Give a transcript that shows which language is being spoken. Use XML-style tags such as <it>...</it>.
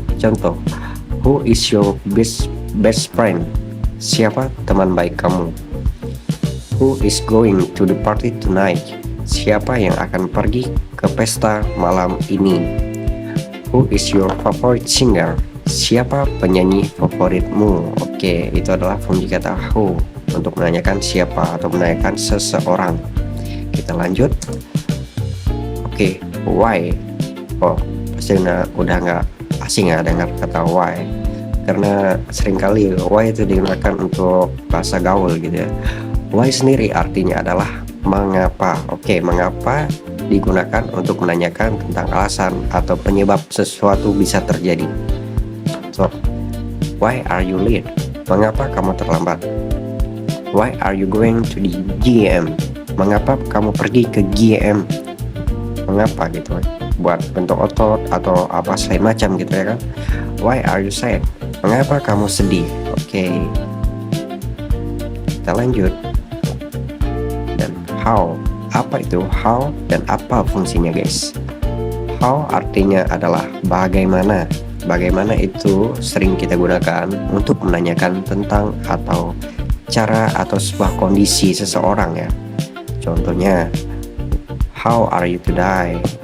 <en>Contoh, who is your best friend?</en> <id>Siapa teman baik kamu?</id> <en>Who is going to the party tonight?</en> <id>Siapa yang akan pergi ke pesta malam ini?</id> <en>Who is your favorite singer?</en> <id>Siapa penyanyi favoritmu? Oke, itu adalah fungsi kata who untuk menanyakan siapa atau menanyakan seseorang. Kita lanjut. Oke, why? Oh, pasti udah nggak asing ya dengar kata why, karena seringkali why itu digunakan untuk bahasa gaul gitu ya. Why sendiri artinya adalah mengapa. Oke, mengapa digunakan untuk menanyakan tentang alasan atau penyebab sesuatu bisa terjadi.</id> <en>So, why are you late?</en> <id>Mengapa kamu terlambat?</id> <en>Why are you going to the GM?</en> <id>Mengapa kamu pergi ke GM? Mengapa gitu? Buat bentuk otot atau apa segala macam gitu ya kan?</id> <en>Why are you sad?</en> <id>Mengapa kamu sedih? Oke. Kita lanjut. Dan how? Apa itu how dan apa fungsinya guys? How artinya adalah bagaimana. Bagaimana itu sering kita gunakan untuk menanyakan tentang atau cara atau sebuah kondisi seseorang ya.</id> <en>Contohnya, how are you today?</en>